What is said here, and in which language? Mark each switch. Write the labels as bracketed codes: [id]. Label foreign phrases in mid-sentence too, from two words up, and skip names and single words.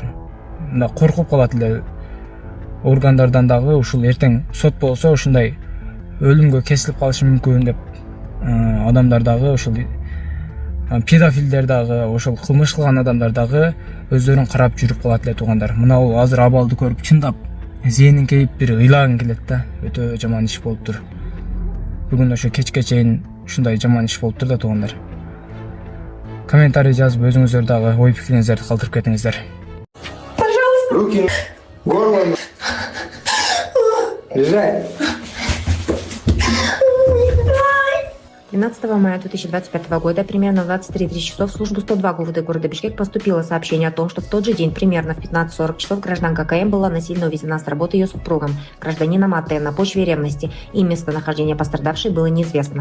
[ky] Мына коркуп калат эле органдардан дагы, ушул эртең сот болсо ушундай өлүмгө кесилип калышы мүмкүн деп адамдар дагы, ушул педофилдер дагы, ошол кылмыш кылган адамдар дагы өздөрүн карап жүрүп калат эле туугандар. Мына бул азыр абалды көрүп чындап зээнин кейип бир ыйлагың келет да. Өтө жаман иш болуптур. Бүгүн ошо кечке чейин ушундай жаман иш болуптур да туугандар. Комментарий жазып өзүңүздөр дагы ой пикириңиздерди калтырып кетиңиздер. [ru] Пожалуйста. Руки. Горло. Лежать. 12 мая 2025 года, примерно в 23:30 часов, в службу 102 ГУВД города Бишкек поступило сообщение о том, что в тот же день, примерно в 15:40 часов, гражданка КМ была насильно увезена с работы ее супругом, гражданином АТ, на почве ревности, и местонахождение пострадавшей было неизвестно.